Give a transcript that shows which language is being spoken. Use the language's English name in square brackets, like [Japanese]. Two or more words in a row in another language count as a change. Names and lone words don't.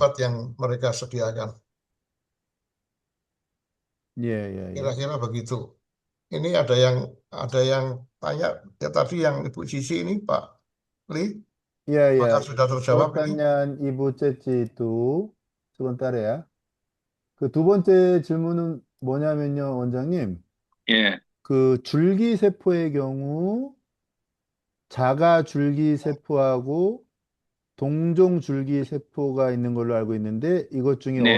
[Indonesian] obat-obat yang mereka sediakan. Ya, ya, ya. Kira-kira begitu. Ini ada yang tanya ya tadi yang Ibu Cici ini Pak Li, Ya, ya. apakah sudah terjawab ini? pertanyaan Ibu Ceci itu sebentar ya. [Korean] 그 두 번째 질문은 뭐냐면요, 원장님. 예, 그 줄기세포의 경우 자가 줄기세포하고 동종 줄기세포가 있는 걸로 알고 있는데 이것 중에 네,